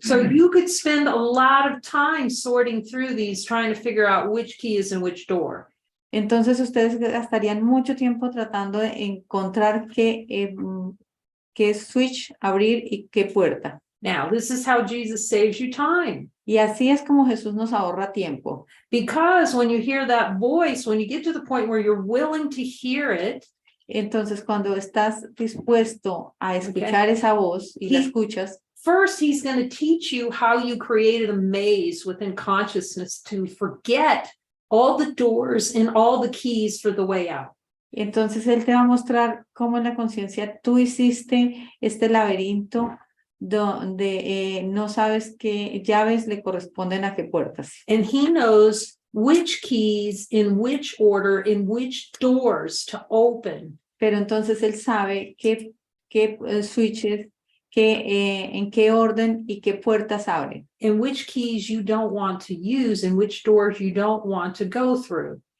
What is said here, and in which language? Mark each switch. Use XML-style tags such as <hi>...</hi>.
<en>So you could spend a lot of time sorting through these, trying to figure out which key is in which door.</en> <es>Entonces, ustedes gastarían mucho tiempo tratando de encontrar qué switch abrir y qué puerta.</es> <en>Now, this is how Jesus saves you time.</en> <es>Y así es como Jesús nos ahorra tiempo.</es> <en>Because when you hear that voice, when you get to the point where you're willing to hear it,</en> <es>entonces cuando estás dispuesto a escuchar esa voz y la escuchas,</es> <en>first he's going to teach you how you created a maze within consciousness to forget all the doors and all the keys for the way out.</en> <es>Entonces él te va a mostrar cómo en la conciencia tú hiciste este laberinto donde no sabes qué llaves le corresponden a qué puertas.</es> <en>And he knows which keys in which order, in which doors to open.</en> <es>Pero entonces él sabe qué switches, en qué orden y qué puertas abren.</es> <en>And which keys you don't want to use and which doors you don't want to go through.</en>